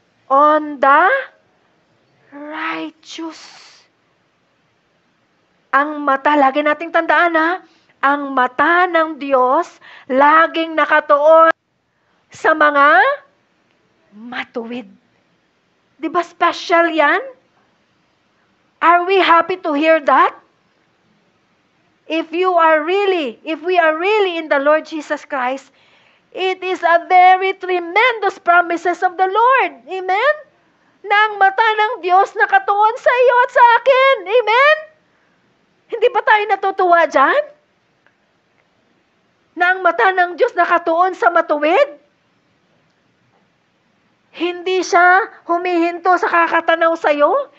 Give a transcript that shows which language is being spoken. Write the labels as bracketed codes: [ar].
[en] On the righteous. [tl] Ang mata, lagi nating tandaan ha, ang mata ng Diyos laging nakatuon sa mga matuwid. Di ba special yan? [en] Are we happy to hear that? If we are really in the Lord Jesus Christ, it is a very tremendous promises of the Lord. Amen? [tl] Na ang mata ng Diyos nakatuon sa iyo at sa akin. Amen? Hindi ba tayo natutuwa dyan? Na ang mata ng Diyos nakatuon sa matuwid? Hindi siya humihinto sa kakatanaw sa iyo.